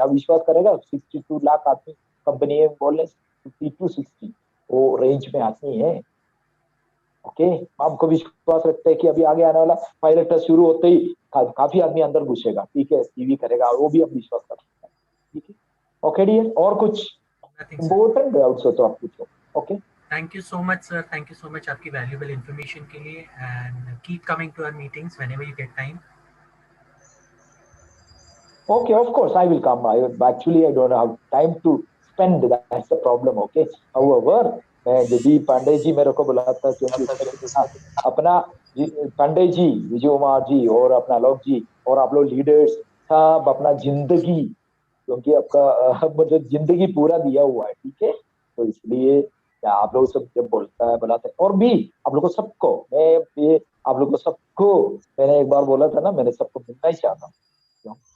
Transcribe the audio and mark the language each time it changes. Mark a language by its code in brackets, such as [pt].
[hi] आप विश्वास करेगा 62 लाख आदमी कंपनी है, बोल रहे 50 to 60 वो रेंज में आदमी है। ओके, आपको विश्वास रखते हैं कि अभी आगे आने वाला पायलट टेस्ट शुरू होते ही काफी आदमी अंदर घुसेगा। ठीक है, टीवी करेगा, वो भी हम विश्वास कर सकते हैं। ठीक है, ओके डियर, और कुछ इम्पोर्टेंट डाउट्स हो तो आप पूछो। Okay, [en] Thank you so much, sir. Thank you so much [hi] आपकी [en] valuable information [hi] के लिए, [en] and keep coming to our meetings whenever you get time. Okay, of course I will come. Actually I don't have time to spend. That's the problem. Okay. [hi] However, जब पांडे जी मेरे को बुलाता, क्योंकि अपना पांडे जी, विजय कुमार जी और अपना लोग जी और आप लोग लीडर्स सब अपना जिंदगी, क्योंकि आपका मतलब जिंदगी पूरा दिया हुआ है। ठीक है, तो इसलिए आप लोग सब जब बोलता है बुलाते हैं, और भी आप लोग को सबको, मैं ये आप लोग को सबको मैंने एक बार बोला था ना, मैंने सबको मिलना ही चाहता हूँ।